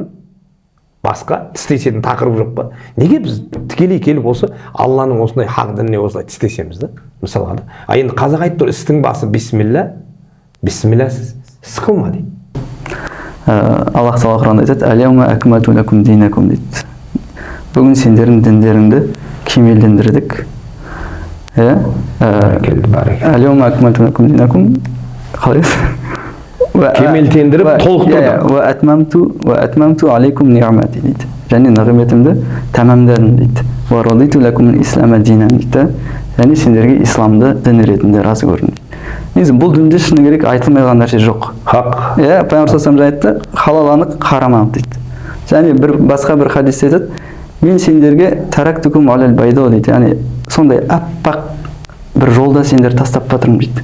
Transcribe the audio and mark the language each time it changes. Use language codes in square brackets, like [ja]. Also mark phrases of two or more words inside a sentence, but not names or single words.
[kk] Басқа тістесетін тақырып жоқ па? Неге біз тікелей келіп осы Алланың осындай хақ дініне осылай тістесеміз да? Мысалға да. Енді қазақ айтып тұр, істің басы бисмилля, бисмиллясыз іс қылма дейді. Аллах Тағала Құранда айтады: [ar] "اليوم أكملت لكم دينكم" [kk] дейді. Бүгін сендердің діндеріңді кемелдендірдік. [ar] اليوم أكملت لكم دينكم [kk] қалай? Кемелтендіріп толықтырдық. [ar] وأتممت عليكم نعمتي [kk] дейді. Және нығметімді тәмамдадым дейді. [ar] ورضيت لكم الإسلام دينا дейді. [kk] Және сендерге исламды дін ретінде разы көрдім дейді. Негізі бұл дінде шыны керек айтылмай қалған нәрсе жоқ. Хақ. Пайғамбар [ar] صلى الله عليه [kk] айтты, халал анық, харам анық дейді. Және басқа бір хадисте айтады: "Мен сендерге [ar] تركتكم على البيضاء" [kk] дейді. Яғни сондай аппақ бір жолда сендер тастап батырмын дейді.